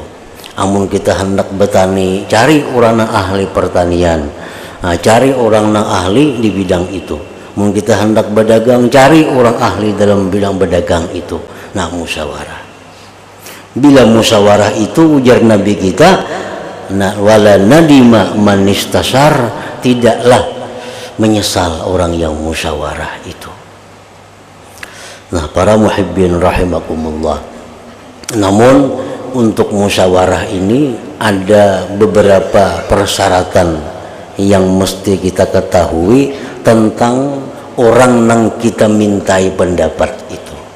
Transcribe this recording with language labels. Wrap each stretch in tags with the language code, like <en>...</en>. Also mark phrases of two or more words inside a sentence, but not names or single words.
<bjn>Amun kita hendak bertani, cari orang nang ahli pertanian. Nah, cari orang nang ahli di bidang itu. Amun kita hendak berdagang, cari orang ahli dalam bidang berdagang itu. Nah, musyawarah. Bila musyawarah itu, ujar Nabi kita, nah,</bjn> <ar>wala nadima man istasar,</ar> <id>tidaklah menyesal orang yang musyawarah itu. Nah, para</id> <ar>muhibbin rahimakumullah,</ar> <id>namun untuk musyawarah ini ada beberapa persyaratan yang mesti kita ketahui tentang orang yang kita mintai pendapat itu.</id>